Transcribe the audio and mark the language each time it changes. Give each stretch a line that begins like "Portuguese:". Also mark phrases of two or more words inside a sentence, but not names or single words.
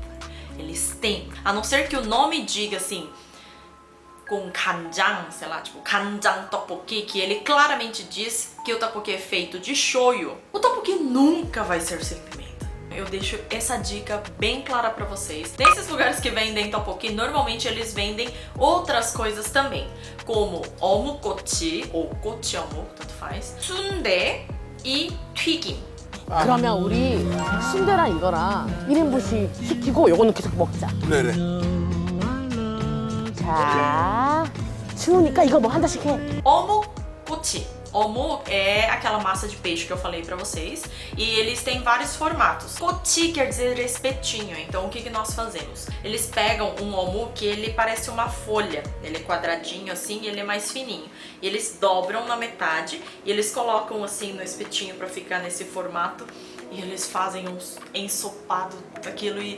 Portuguese: Eles têm, a não ser que o nome diga assim, com kanjang, sei lá, tipo
Korean: 간장 떡볶이,
Portuguese: que ele claramente diz que o tteokbokki é feito de shoyu. O tteokbokki nunca vai ser sem pimenta. Eu deixo essa dica bem clara pra vocês. Nesses lugares que vendem tteokbokki, normalmente eles vendem outras coisas também, como 어묵꼬치 ou 꼬치어묵, tanto faz,
Korean: 순대 e 튀김. 그러면 우리 순대랑 이거랑 1인분씩 시키고 요거는 계속 먹자. 네네. 자, 추우니까 이거 뭐 한 잔씩 해. 어묵꼬치.
Portuguese: Omu é aquela massa de peixe que eu falei pra vocês, e eles têm vários formatos. Kochi quer dizer espetinho, então o que que nós fazemos? Eles pegam um omu que ele parece uma folha, ele é quadradinho assim e ele é mais fininho. E eles dobram na metade e eles colocam assim no espetinho pra ficar nesse formato, e eles fazem um ensopado daquilo e...